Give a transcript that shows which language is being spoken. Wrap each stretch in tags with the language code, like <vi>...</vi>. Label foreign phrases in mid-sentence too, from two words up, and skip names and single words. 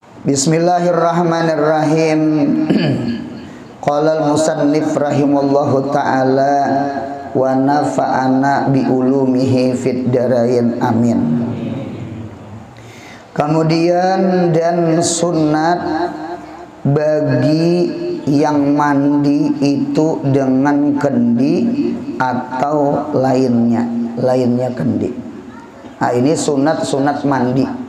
<ar>بسم الله الرحمن الرحيم قال المصنف رحمه الله تعالى ونفعنا بعلومه في الدارين آمين.</ar> <id>Kemudian dan sunat bagi yang mandi itu dengan kendi atau lainnya kendi. Nah, ini sunat mandi.</id>